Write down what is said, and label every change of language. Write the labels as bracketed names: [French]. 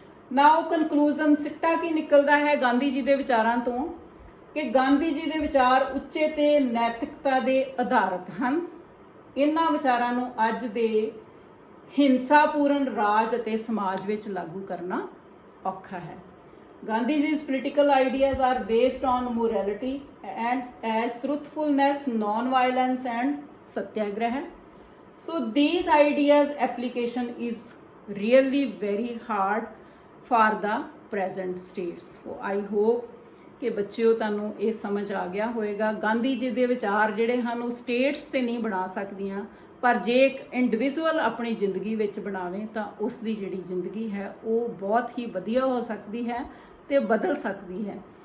[Punjabi] ਨਾਓ conclusion, ਸਿੱਟਾ ਕੀ ਨਿਕਲਦਾ ਹੈ ਗਾਂਧੀ ਜੀ ਦੇ ਵਿਚਾਰਾਂ ਤੋਂ ਕਿ ਗਾਂਧੀ ਜੀ ਦੇ ਵਿਚਾਰ ਉੱਚੇ ਤੇ ਨੈਤਿਕਤਾ ਦੇ ਆਧਾਰਿਤ ਹਨ। ਇਹਨਾਂ ਵਿਚਾਰਾਂ ਨੂੰ ਅੱਜ ਦੇ ਹਿੰਸਾਪੂਰਨ ਰਾਜ ਅਤੇ ਸਮਾਜ ਵਿੱਚ ਲਾਗੂ ਕਰਨਾ ਔਖਾ ਹੈ। [English] Gandhi ji's political ideas are based on morality and as truthfulness, non-violence and satyagraha. So these ideas application is really very hard for the present states. So I hope [Punjabi] ਕਿ ਬੱਚਿਓ ਤੁਹਾਨੂੰ ਇਹ ਸਮਝ ਆ ਗਿਆ ਹੋਵੇਗਾ। ਗਾਂਧੀ ਜੀ ਦੇ ਵਿਚਾਰ ਜਿਹੜੇ ਹਨ ਉਹ ਸਟੇਟਸ ਤੇ ਨਹੀਂ ਬਣਾ ਸਕਦੀਆਂ, ਪਰ ਜੇ ਇੱਕ ਇੰਡੀਵਿਜੂਅਲ ਆਪਣੀ ਜ਼ਿੰਦਗੀ ਵਿੱਚ ਬਣਾਵੇ ਤਾਂ ਉਸ ਦੀ ਜਿਹੜੀ ਜ਼ਿੰਦਗੀ ਹੈ ਉਹ ਬਹੁਤ ਹੀ ਵਧੀਆ ਹੋ ਸਕਦੀ ਹੈ ਤੇ ਬਦਲ ਸਕਦੀ ਹੈ।